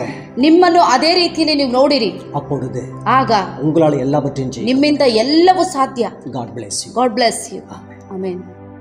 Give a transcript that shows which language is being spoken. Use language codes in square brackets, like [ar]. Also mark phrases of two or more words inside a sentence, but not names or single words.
[kn] ನಿಮ್ಮನ್ನು ಅದೇ ರೀತಿಯಲ್ಲಿ ನೀವು ನೋಡಿರಿ. [ta] அப்பொழுது [kn] ಆಗ [ta] உங்களால எல்லாவற்றையும் செய்ய. [kn] ನಿಮ್ಮಿಂದ ಎಲ್ಲವೂ ಸಾಧ್ಯ. [en] God bless you. God bless you. Amen.